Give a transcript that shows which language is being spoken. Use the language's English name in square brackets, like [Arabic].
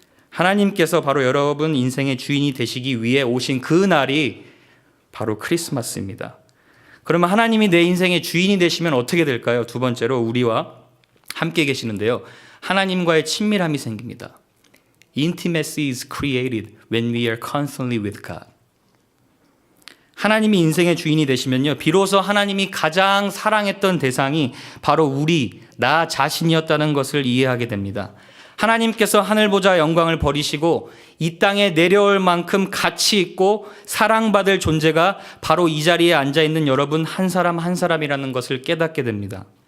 [Korean] 하나님께서 바로 여러분 인생의 주인이 되시기 위해 오신 그 날이 바로 크리스마스입니다. 그러면 하나님이 내 인생의 주인이 되시면 어떻게 될까요? 두 번째로 우리와 함께 계시는데요. 하나님과의 친밀함이 생깁니다. [English] Intimacy is created when we are constantly with God. [Korean] 하나님이 인생의 주인이 되시면요, 비로소 하나님이 가장 사랑했던 대상이 바로 나 자신이었다는 것을 이해하게 됩니다. 하나님께서 하늘 보좌 영광을 버리시고 이 땅에 내려올 만큼 가치 있고 사랑받을 존재가 바로 이 자리에 앉아있는 여러분 한 사람 한 사람이라는 것을 깨닫게 됩니다.